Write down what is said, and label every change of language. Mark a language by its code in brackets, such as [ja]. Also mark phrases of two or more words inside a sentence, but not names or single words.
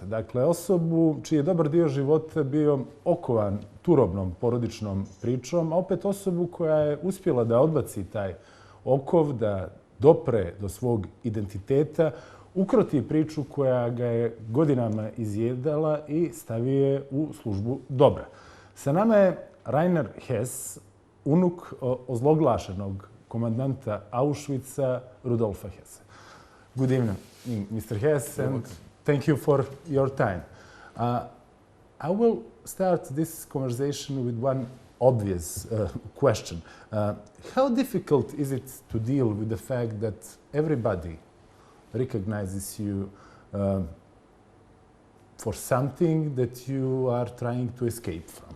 [bs] Dakle, osobu čiji je dobar dio života bio okovan turobnom porodičnom pričom, a opet osobu koja je uspjela da odbaci taj okov, da dopre do svog identiteta, ukroti priču koja ga je godinama izjedala i stavi je u službu dobra. Sa nama je Rajner Hess, unuk ozloglašenog komandanta Auschwitza Rudolfa Hessa. [en] Good evening, Mr. Hess, and thank you for your time. I will start this conversation with one obvious question. How difficult is it to deal with the fact that everybody recognizes you for something that you are trying to escape from?